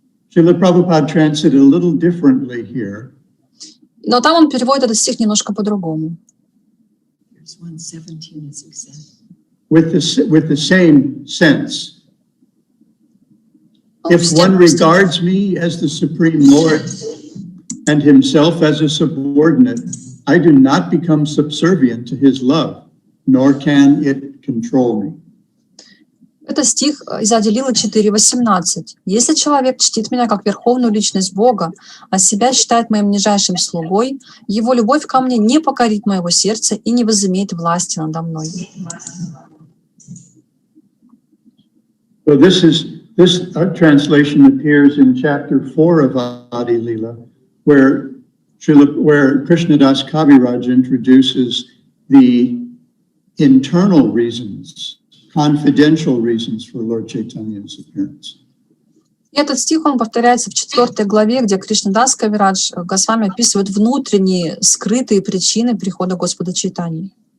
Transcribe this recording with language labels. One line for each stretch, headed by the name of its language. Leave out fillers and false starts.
English: Srila Prabhupada translated a little differently here.
Russian: Но там он переводит этот стих немножко по-другому.
English: With the same sense. If one regards me as the Supreme Lord and himself as a subordinate, I do not become subservient to his love, nor can it control me.
Russian: Это стих из Ади-лилы 4:18. Если человек чтит меня как верховную личность Бога, а себя считает моим нижайшим слугой, его любовь ко мне не покорит моего сердца и не возымеет власти надо мной.
English: So this translation appears in chapter 4 of Adi-lila, where Krishnadas Kaviraj introduces the internal reasons, confidential reasons for Lord Chaitanya's appearance.
Russian: И этот стих, он повторяется в 4 главе, где Кришнадас Кавирадж Госвами описывает внутренние, скрытые причины прихода Господа Чайтаньи.